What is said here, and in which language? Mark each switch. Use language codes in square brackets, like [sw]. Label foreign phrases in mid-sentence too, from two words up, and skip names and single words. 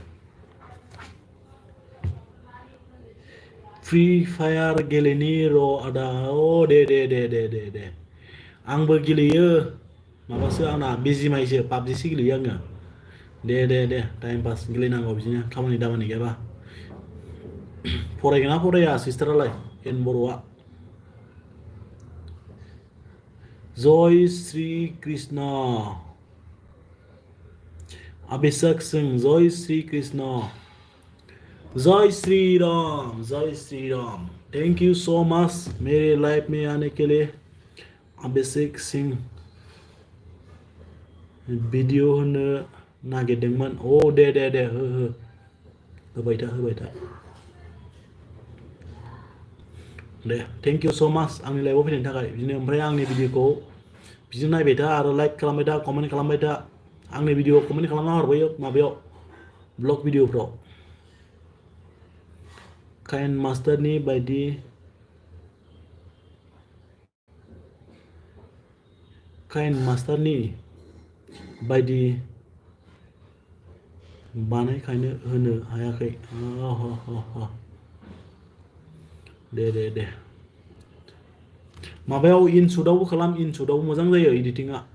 [brx] फ्रि फायार गेलेनि र' आदा दे आंबो गेलेयो माबासो आंना बिजिमाइसो पाबजिसो गेलेयो आङो दे [en] time pass [brx] गेलेनांगौ बिदिनो खामानि दामानि गैयाबा फरायगोन ना फराया सिस्टारालाय एन बर'आ [hi] जय श्री कृष्ण अभिषेक सिंह जय श्री कृष्ण जय श्री राम [en] thank you so much [hi] मेरे लाइफ में आने के लिए अभिषेक सिंह [brx] वीडियो होनो नागिरदोंमोन ओ दे होबाय था दे [en] thank you so much [brx] आंनि लाइफआव फैनायनि थाखाय बिदिनो ओमफ्राय आंनि भिडिअखौ बिदिनो नायबाय था आरो लाइक खालामबाय था कमेन्ट खालामबाय था आंनि भिडिअ कमेन्ट खालामना हरबाय माबायाव ब्लग भिडिअफ्राव काइन मास्टारनि बायदि बानायखायनो होनो हायाखै दे माबायाव इनशुटआवबो खालाम इनशुटआवबो मोजां जायो एडिटिंआ